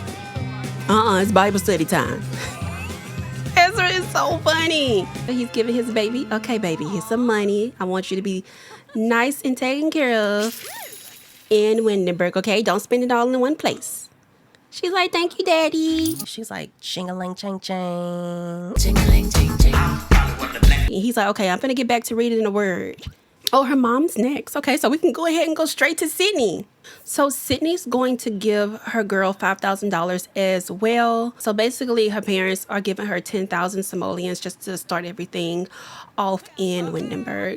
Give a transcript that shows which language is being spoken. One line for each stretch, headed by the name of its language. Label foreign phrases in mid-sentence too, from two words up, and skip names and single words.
English: It's Bible study time. Ezra is so funny. He's giving his baby, okay, baby, here's some money. I want you to be nice and taken care of in Windenburg, okay? Don't spend it all in one place. She's like, thank you, Daddy. She's like, ching-a-ling, ching-ching. Ching-a-ling, ching-ching. He's like, okay, I'm gonna get back to reading the word. Oh, her mom's next. Okay, so we can go ahead and go straight to Sydney. So Sydney's going to give her girl $5,000 as well. So basically her parents are giving her 10,000 simoleons just to start everything off in Windenburg.